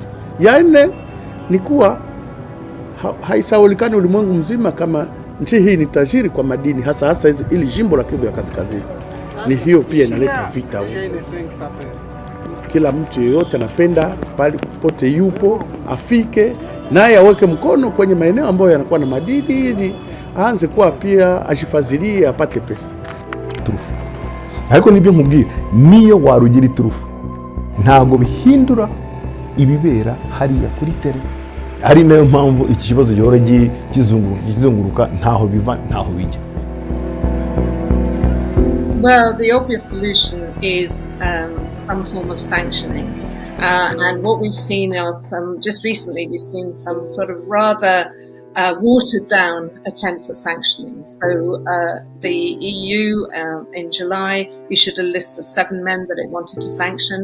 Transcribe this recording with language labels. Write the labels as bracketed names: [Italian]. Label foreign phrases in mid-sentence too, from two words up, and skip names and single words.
[Swahili] Ya nne ni kuwa haisaulikani ulimwengu mzima kama nchi hii ni tajiri kwa madini, hasa ili jimbo la Kivu ya Kaskazini. Ni hiyo pia inaleta vita huko. Kila mtu yeyote anapenda pale popote yupo afike naye aweke mkono kwenye maeneo ambayo yanakuwa na madini ili aanze kuwa pia ajifadhilie apate pesa. [Kinyarwanda] Turufu. Ariko nibyo nkubwira, niyo warugira iturufu ntago bihindura ibibera hariya kuri tere. Ari nayo mpamvu iki kibazo gihora kizunguruka ntaho biva ntaho bijya. [English] Well, the obvious solution is some form of sanctioning. And what we've seen are just recently we've seen some sort of rather watered down attempts at sanctioning. So the EU in July issued a list of 7 men that it wanted to sanction.